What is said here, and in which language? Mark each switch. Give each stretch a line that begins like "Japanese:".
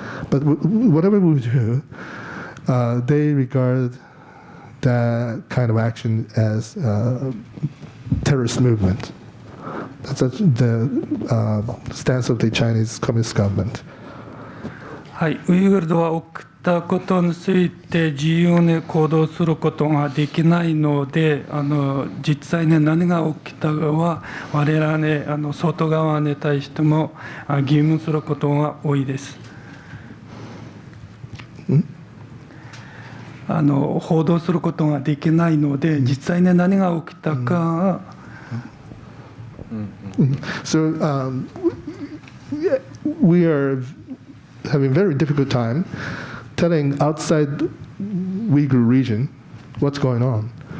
English: But whatever we do, they regard that kind of action as terrorist movement. That's the stance of the Chinese Communist government.
Japanese: はい、ウイグルでは起きたことについて自由に行動することができないので、実際に何が起きたかは我々に外側に対しても義務することが多いです。報道することができないので、実際に何が起きたか。
English: So we are having a very difficult time telling outside Uyghur region what's going on.